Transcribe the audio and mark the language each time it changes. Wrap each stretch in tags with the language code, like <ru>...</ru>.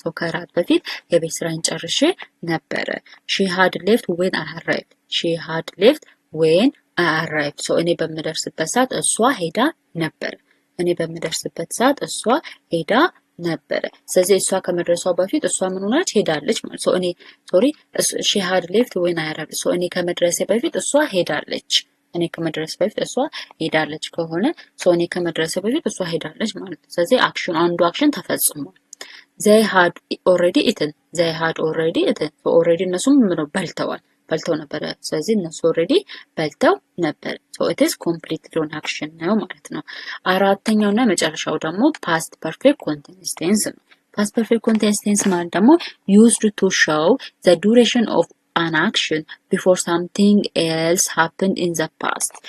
<am>So ከራት በፊት የቤት ስራዬን ጨርሼ ነበረ።</am> <en>She had left when I arrived. She had left when I arrived.</en> <am>So እኔ በምደርስበት ሰዓት እሷ ሄዳ ነበረ። እኔ በምደርስበት ሰዓት እሷ ሄዳ ነበረ። ስለዚህ እሷ ከመድረሷ በፊት እሷ ምን ሆናለች? ሄዳለች ማለት ነው።</am> <en>She had left when I arrived.</en> <am>So እኔ ከመድረሴ በፊት እሷ ሄዳለች። እኔ ከመድረስ በፊት እሷ ሄዳለች ከሆነ እኔ ከመድረስ በፊት እሷ ሄዳለች ማለት ነው። ስለዚህ አንዱ አክሽን ተፈጽሟል።</am> <en>they had already eaten so already</en> <am>እነሱም በልተው ነበረ። ስለዚህ እነሱ ኦልሬዲ በልተው ነበር።</am> <en>so it is complete on action</en> <am>ነው ማለት ነው። አራተኛውና መጨረሻው ደግሞ</am> <en>past perfect continuous tense ነው። past perfect continuous tense ማለት ደግሞ used to show the duration of an action before something else happened in the past.</en>